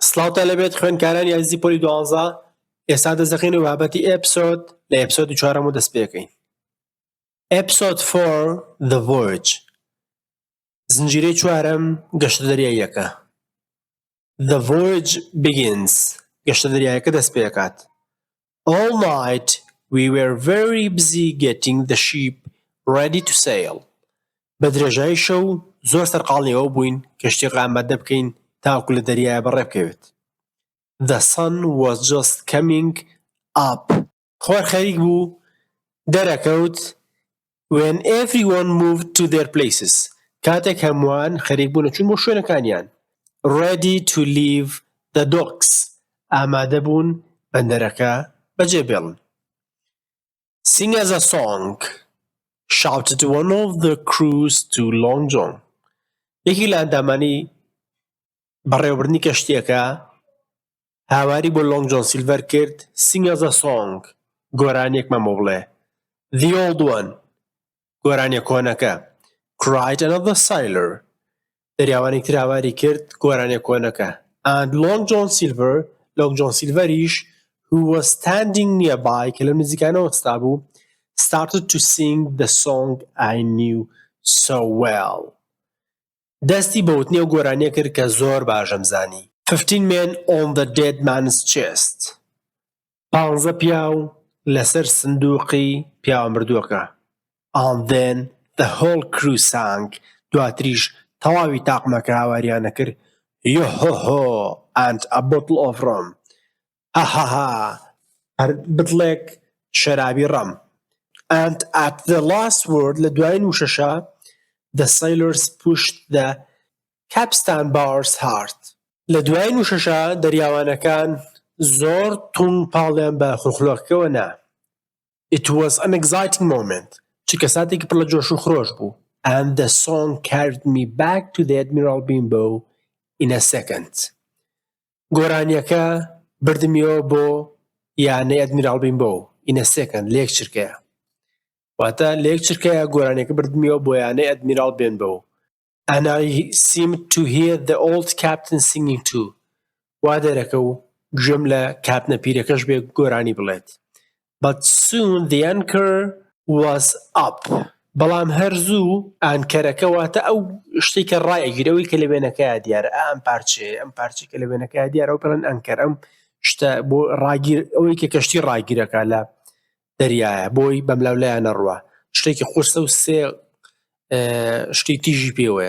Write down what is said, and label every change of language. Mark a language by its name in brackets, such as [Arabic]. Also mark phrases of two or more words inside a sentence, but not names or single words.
[Central Kurdish] سڵاو لەبێت خوێندکارانی عزیزی پۆلی دوانزە ئێستا دەستەخین و بابەتی ئیپسۆد لە ئیپسۆدی چوارەم و دەست پێکەین. ئیپسۆد 4 The Voyage زنجیرەی چوارەم گەشتە دەریاییەکە. [English] The voyage begins [Central Kurdish] گەشتە دەریاییەکە دەست پێکات. [English] All night we were very busy getting the ship ready to sail. [Central Kurdish] بە درێژایی شەو زۆر سەرقاڵنەوە بووین کەشتی ئامادە بکەین تاوەکو لە دەریایە بەڕێ بکەوێت. [English] The sun was just coming up. [Central Kurdish] خۆر خەریک بوو دەرەکەوت [English] when everyone moved to their places. [Central Kurdish] کاتێک هەمووان خەریک بوون چوون بۆ شوێنەکانیان. [English] Ready to leave the docks. [Central Kurdish] ئامادە بوون بەندەرەکە بەجێ بێڵن. [English] Sing us a song, shouted one of the crews to Long John. [Central Kurdish] یەکی لە ئەندامانی بەڕێوەبردنی کەشتیەکە هاواری بۆ لۆنگ جۆن سیلڤەر کرد. [English] Sing us a song. [Central Kurdish] گۆرانێک مەمە بڵێ. [English] The old one. [Central Kurdish] گۆرانێک کۆنەکە. [English] Cried another sailor. [Central Kurdish] دەریاوانێک تر هاواری کرد گۆرانێک کۆنەکە. [English] And Long John Silver, Long John Silverish, who was standing nearby, [Central Kurdish] کە لە نزیکانەوە وەستا بوو, [English] started to sing the song I knew so well. [Central Kurdish] دەستی بە وتنی و گۆرانیە کرد کە زۆر باشم زانی. [English] 15 men on the dead man's chest. [Central Kurdish] 15 پیاو لەسەر سندوقی پیاوە مردووەکە. [English] And then the whole crew sang. [Central Kurdish] دواتریش تەواوی تاقمەکە هاواریانە کرد. [English] Yo ho ho and a bottle of rum. Ha ha ha. [Central Kurdish] بتڵێک شەرابی ڕەم. [English] And at the last word [Central Kurdish] لە دوایین وشەشە [English] the sailors pushed the capstan bars hard. [Central Kurdish] لە دوایین وشەشە دەریاوانەکان زۆر توند پاڵیان بە خوڵخلۆکەوە نا. [English] It was an exciting moment. [Central Kurdish] چونکە ساتێکی پڕ لە جۆش و خرۆش بوو. [English] And the song carried me back to the Admiral Benbow in a second. [Central Kurdish] گۆرانیەکە بردمیەوە بۆ یانەی ئەدمیرال بینبۆ [English] in a second [Central Kurdish] لە یەک چرکەیە. واتە لە یەک چرکەیە گۆرانیەکە بردمیەوە بۆ یانەی ئەدمیرال بینبۆ. [English] And I seemed to hear the old captain singing too. [Central Kurdish] وا دەرەکە و گوێم لە کاپنە پیرەکەش بێ گۆرانی بڵێت. [English] But soon the anchor was up. [Central Kurdish] بەڵام هەرزوو ئانکەرەکە واتە ئەو شتێک کە ڕایەگیرەوەی کە لە وێنەکەیە دیارە ئەم پارچەی کە لە وێنەکەیە دیارە و پێڵێن ئەنکەر ئەم شتە بۆ ڕاگیر ئەوەی کە کەشتی ڕاگیرەکە لە دەریایە بۆی بەملاولایە نەڕوە شتێکی قورسە و سێ شتی تیژی پێوەیە.